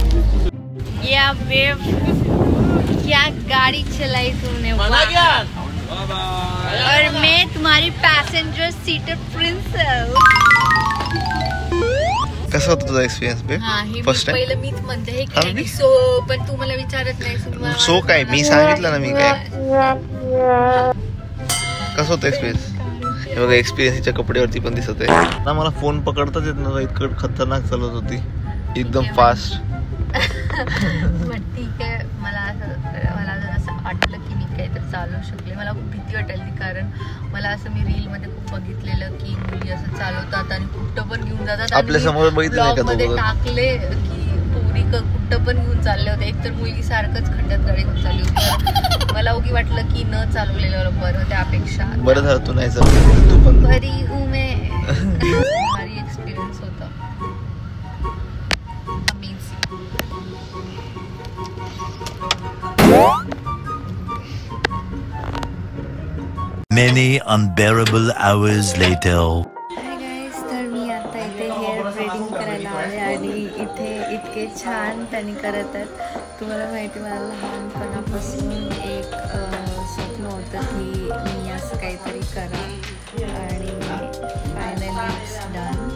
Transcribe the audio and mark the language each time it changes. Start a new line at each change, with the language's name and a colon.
Hindi: Babe क्या गाड़ी चलाई तुमने, और मैं तुम्हारी पैसेंजर सीटर प्रिंसेस.
Marathi: कसा होता तुझा एक्सपिरियन्स बेब?
English: first time
Marathi: पहिलं मीच म्हणते हे की नाही सो, पण तू मला विचारत नाही. सो काय मी सांगितलं ना, मी काय कसं होतं एक्सपिरियन्स? हे बघा एक्सपिरियन्सच्या कपड्यावरती पण दिसत आहे ना. मला फोन पकडताच येत नव्हता, इतकं खतरनाक चालत होती, एकदम फास्ट. ठीक आहे. मला जर असं वाटलं की मी काहीतरी चालवू शकले. मला खूप भीती वाटायची, कारण मला असं मी रील मध्ये खूप बघितलेलं की मुली असं चालवतात आणि कुठं पण घेऊन जातात. आपल्या समोर बघितलं मध्ये टाकले की पोरी कुठं पण घेऊन चालले होते. एकतर मुलगी सारखंच खड्ड्यात गाडी घेऊन चालली होती. मला उगी वाटलं की न चालवलेलं बरं त्यापेक्षा. बरं झालं तू नाही चालवलं, तू पण बरी उमे भारी एक्सपिरियन्स होता.
English: Many unbearable hours later.
Marathi: Hi guys, तर मी आता इथे हेअर ब्रेडिंग करायला आले आणि इथे इतके छान त्यांनी करत आहेत. तुम्हाला माहिती, मला लहानपणापासून एक स्वप्न होतं की मी असं काहीतरी करा, आणि
English: Finally it's done.